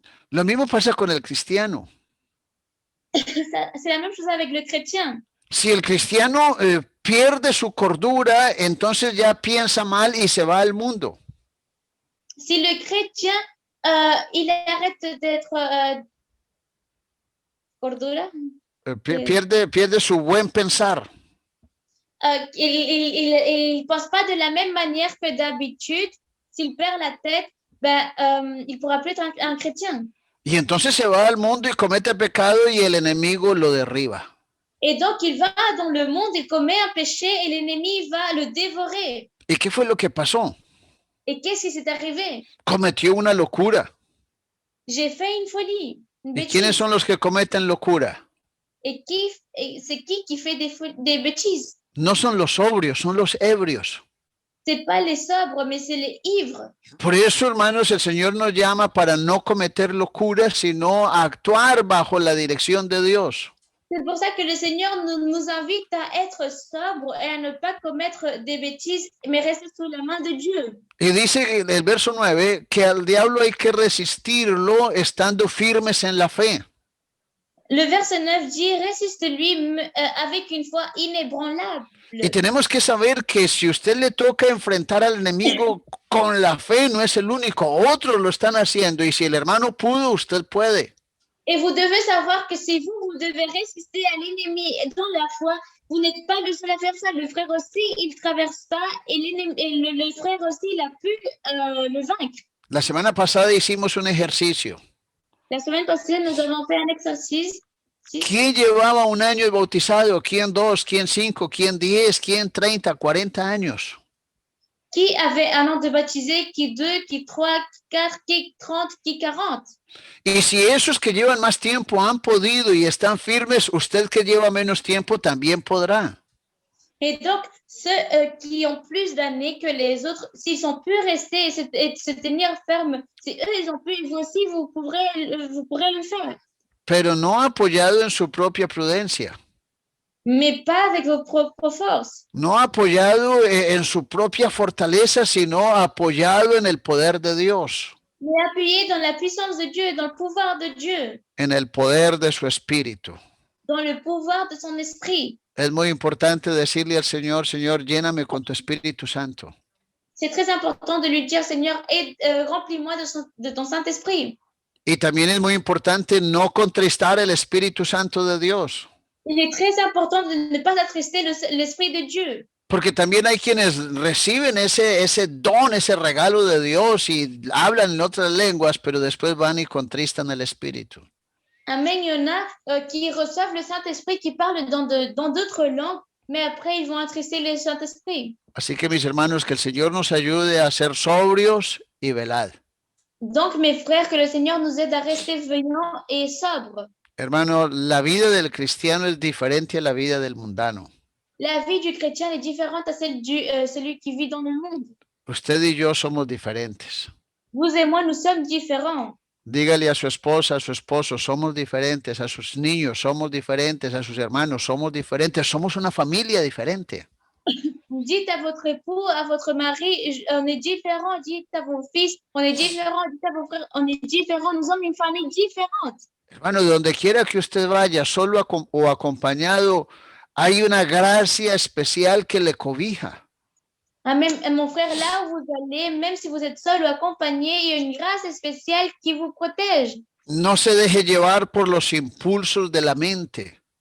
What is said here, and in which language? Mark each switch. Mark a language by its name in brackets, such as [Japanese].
[Spanish] Lo mismo pasa con el cristiano. [French] C'est la même chose avec le chrétien. [Spanish] Si el cristiano pierde su cordura, entonces ya piensa mal y se va al mundo. [French] Si le chrétien, il arrête d'être... [Spanish] cordura? Pierde su buen pensar. [French] Il pense pas de la même manière que d'habitude. S'il perd la tête, il pourra plus être un chrétien. [Spanish] Y entonces se va al mundo y comete pecado y el enemigo lo derriba. [French] Et donc, il va dans le monde, il commet un péché et l'ennemi va le dévorer. [Spanish] ¿Y qué fue lo que pasó? [French] Et qu'est-ce qui s'est arrivé? [Spanish] Cometió una locura. [French] J'ai fait une folie, une [Spanish] ¿Y [French] bêtise. [Spanish] quiénes son los que cometen locura? [French] Et c'est qui fait des bêtises? [Spanish] No son los sobrios, son los ebrios. [French] C'est pas les sobres, mais c'est les ivres. [Spanish] Por eso, hermanos, el Señor nos llama para no cometer locuras, sino a actuar bajo la dirección de Dios. [French] C'est pour ça que le Seigneur nous invite à être sobres et à ne pas commettre des bêtises, mais rester sous la main de Dieu. [Spanish] Y dice en el verso 9 que al diablo hay que resistirlo estando firmes en la fe. [French] Le verset 9 dit, résiste-lui avec une foi inébranlable. [Spanish] Y tenemos que saber que si usted le toca enfrentar al enemigo con la fe, no es el único, otros lo están haciendo. Y si el hermano pudo, usted puede. [French] Et vous devez savoir que c'est vous, vous devez résister à l'ennemi dans la foi. Vous n'êtes pas le seul à faire ça. Le frère aussi, il traverse ça et le frère aussi, il a pu le vaincre. [Spanish] La semana pasada hicimos un ejercicio. [French] La semaine passée, nous avons fait un exercice. [Spanish] ¿Quién llevaba un año de bautizado? ¿Quién 2? ¿Quién 5? ¿Quién 10? ¿Quién 30? 40 años? [French] Qui avait un an de baptisé? Qui 2? Qui 3? Qui 4? Qui 30? Qui 40? [Spanish] Y si esos que llevan más tiempo han podido y están firmes, usted que lleva menos tiempo también podrá. [French] Et donc, ceux qui ont plus d'années que les autres, s'ils ont pu rester et se tenir fermes, si eux, ils ont pu, vous aussi, vous pourrez le faire. [Spanish] Pero no apoyado en su propia prudencia. [French] Mais pas avec vos propres forces. [Spanish] No apoyado en su propia fortaleza, sino apoyado en el poder de Dios. [French] Mais appuyé dans la puissance de Dieu, dans le pouvoir de Dieu. [Spanish] En el poder de su espíritu. [French] Dans le pouvoir de son esprit. [Spanish] Es muy importante decirle al Señor, Señor, lléname con tu Espíritu Santo. [French] C'est très important de lui dire, Seigneur, remplis-moi de ton Saint-Esprit. [Spanish] Y también es muy importante no contristar el Espíritu Santo de Dios. [French] Il est très important de ne pas attrister l'Esprit de Dieu. [Spanish] Porque también hay quienes reciben ese don, ese regalo de Dios y hablan en otras lenguas, pero después van y contristan el Espíritu. [French] Amen, il y en a qui reçoivent le Saint-Esprit, qui parlent dans d'autres langues, mais après, ils vont attrister le Saint-Esprit. [Spanish] Así que, mis hermanos, que el Señor nos ayude a ser sobrios y velad. [French] Donc, mes frères, que le Seigneur nous aide à rester veillants et sobres. [Spanish] Hermano, la vida del cristiano es diferente a la vida del mundano. [French] La vie du chrétien est différente à celle du celui qui vit dans le monde. [Spanish] Usted y yo somos diferentes. [French] Vous et moi, nous sommes différents. [Spanish] Dígale a su esposa, a su esposo, somos diferentes, a sus niños, somos diferentes, a sus hermanos, somos diferentes, somos una familia diferente. [French] Dites à votre époux, à votre mari, on est différents. Dites à vos fils, on est différents. Dites à vos frères, on est différents. Nous sommes une famille différente. [Spanish] Hermano, donde quiera que usted vaya, solo o acompañado, hay una gracia especial que le cobija. [French] Ah, même, mon frère, là où vous allez, même si vous êtes seul ou accompagné, il y a une grâce spéciale qui vous protège. [Spanish] No se deje llevar por los impulsos de la mente.